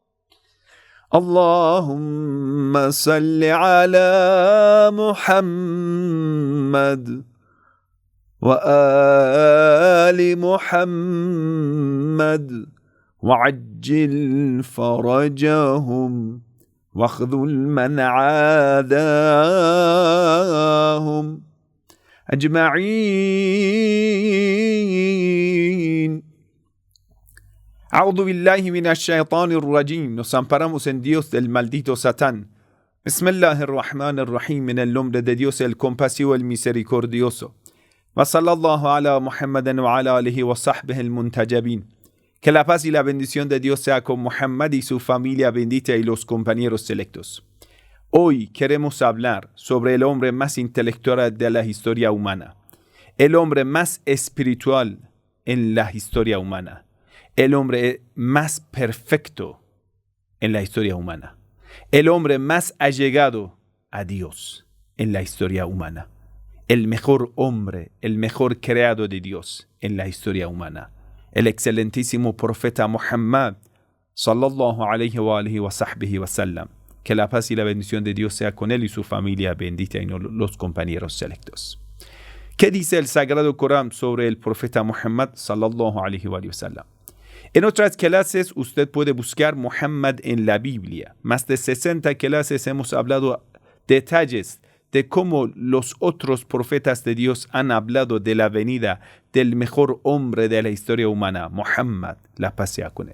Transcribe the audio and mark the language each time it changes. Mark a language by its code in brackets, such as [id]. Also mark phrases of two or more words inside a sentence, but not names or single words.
[ar] اللهم صل على محمد وآل محمد وعجل فرجهم واخذل من عاداهم أجمعين. أعوذ بالله من الشيطان الرجيم. [es] Nos amparamos en Dios del maldito Satán. Bismillahirrahmanirrahim. En el nombre de Dios el compasivo, el misericordioso. [ar] وصلى الله على محمد وعلى آله وصحبه المنتجبين. [es] Que la paz y la bendición de Dios sea con Muhammad y su familia bendita y los compañeros selectos. Hoy queremos hablar sobre el hombre más intelectual de la historia humana, el hombre más espiritual en la historia humana, el hombre más perfecto en la historia humana, el hombre más allegado a Dios en la historia humana, el mejor hombre, el mejor creado de Dios en la historia humana, el excelentísimo profeta Muhammad, [ar] صلى الله عليه وآله وصحبه وسلم. [es] Que la paz y la bendición de Dios sea con él y su familia bendita y los compañeros selectos. ¿Qué dice el Sagrado Corán sobre el profeta Muhammad, [ar] صلى الله عليه وسلم? [es] En otras clases usted puede buscar Muhammad en la Biblia. Más de 60 clases hemos hablado detalles de cómo los otros profetas de Dios han hablado de la venida del mejor hombre de la historia humana, Muhammad, la paz sea con él.